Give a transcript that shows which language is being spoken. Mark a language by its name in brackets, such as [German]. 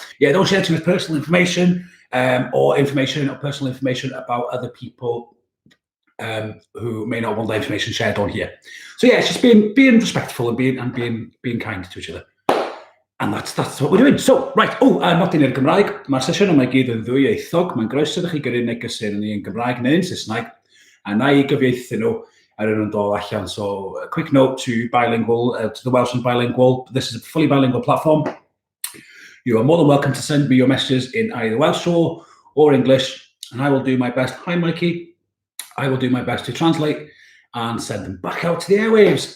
[English] Yeah, don't share too much personal information, or personal information about other people who may not want their information shared on here. So yeah, it's just being respectful and being kind to each other. And that's what we're doing. So, right, not in Gymraeg. [Welsh] Mae'r sesiwn yma gyd yn ddwyieithog. Mae'n groeso ydych chi gyrru negeseuon ni yn Gymraeg neu'n Saesneg, a na I gyfieithu nhw ar nhw'n dod allan. [English] So, a quick note to bilingual, to the Welsh and bilingual. This is a fully bilingual platform. You are more than welcome to send me your messages in either Welsh or English, and I will do my best. Hi, Mikey. I will do my best to translate and send them back out to the airwaves.